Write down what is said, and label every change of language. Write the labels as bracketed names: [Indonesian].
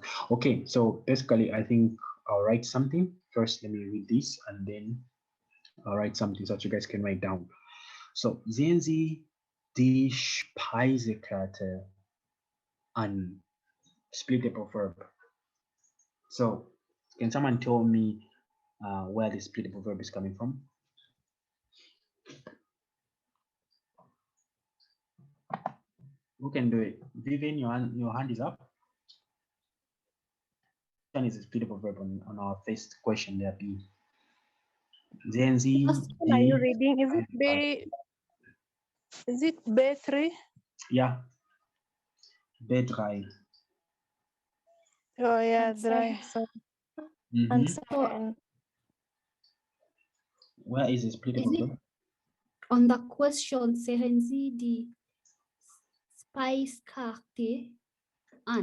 [English] Okay, so basically I think I'll write something first. Let me read this and then I'll write something so that you guys can write down. [German] So sehen Sie die Speisekarte an. [English] Splittable verb. So can someone tell me where the splittable verb is coming from? Who can do it? Vivian, your hand is up. That is a splittable verb on our first question there, B. Then Z. Are you reading? Is it B? Is it B3? Yeah. B3. Oh yeah, dry. And second. Where is the splittable verb? On the question, [German] sehen Sie die Speiskarte an?